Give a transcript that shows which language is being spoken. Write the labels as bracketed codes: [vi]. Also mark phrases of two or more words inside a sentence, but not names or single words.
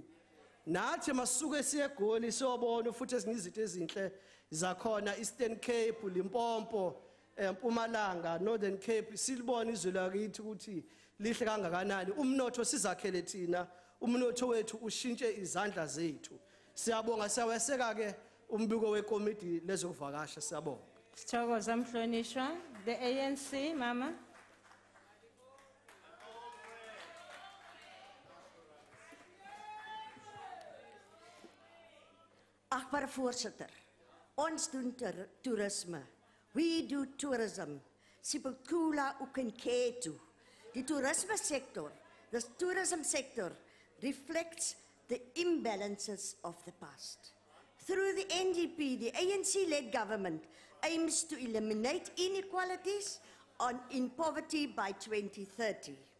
[zu] Nathi masuke siyeGoli siyobona futhi ezinye izinto ezinhle zakhona Eastern Cape, Limpopo, Mpumalanga, Northern Cape, silibona izwe lakithi ukuthi lihle kangakanani. Umnotho sizakhele thina, umnotho wethu ushintshe izandla zethu. Siyabonga siyaweseka ke umbiko wekomiti lezokuvakasha. Siyabonga. Sithokoze Mhlonishwa. The ANC, Mama. [af] Achtbare voorsitter, ons doen toerisme. [en] We do tourism. Sipilkula ukenketu. The tourism sector reflects the imbalances of the past. Through the NDP, the ANC-led government aims to eliminate inequalities in poverty by 2030.